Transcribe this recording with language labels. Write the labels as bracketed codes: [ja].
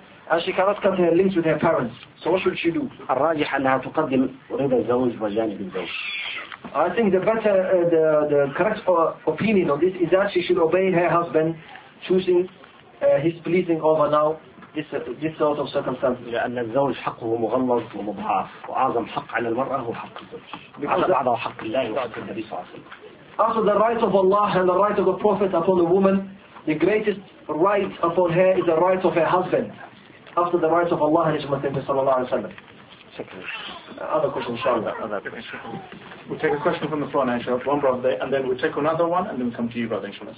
[en] As she cannot cut her links with her parents, so what should she do? [ar] الراجح أنها تقدم رضا الزوج وجانب الزوج. [en] I think the better the correct opinion on this is that she should obey her husband, choosing his pleasing over now this sort of circumstances. [ar] لأن الزوج حقه مغلظ ومضعف وأعظم حق على المرأة هو حق الزوج. على بعضه حق الله وحق النبي صلى الله عليه وسلم. [en] Also the right of Allah and the right of the Prophet upon the woman. The greatest right upon her is the right of her husband, after the right of Allah and His Messenger, sallallahu alaihi wasallam. Other question, inshallah. We'll take a question from the floor, inshallah. One brother, and then we'll take another one, and then we'll come to you, brother, inshallah.